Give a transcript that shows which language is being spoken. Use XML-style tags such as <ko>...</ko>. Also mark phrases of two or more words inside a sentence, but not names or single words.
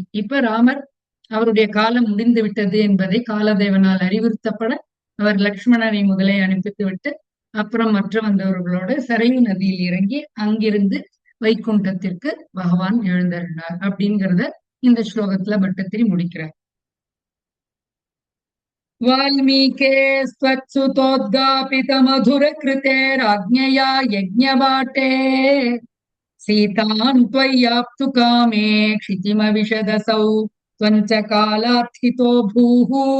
<ta>இப்ப ராமர் அவருடைய காலம் முடிந்து விட்டது என்பதை காலதேவனால் அறிவுறுத்தப்பட அவர் லக்ஷ்மணனை முதலே அனுப்பித்து விட்டு அப்புறம் மற்ற வந்தவர்களோட சரையு நதியில் இறங்கி அங்கிருந்து வைகுண்டத்திற்கு பகவான் எழுந்தருளினார் அப்படிங்கிறத இந்த ஸ்லோகத்துல பட்டத்திரி முடிக்கிறார்.</ta> <sa>वाल्मीके स्वत्सुतोद्गापित मधुर कृते राज्ञया यज्ञवाटे सीतां त्वय्याप्तु कामे क्षितिमविशदसौ त्वञ्च कालार्थितो भूः</sa>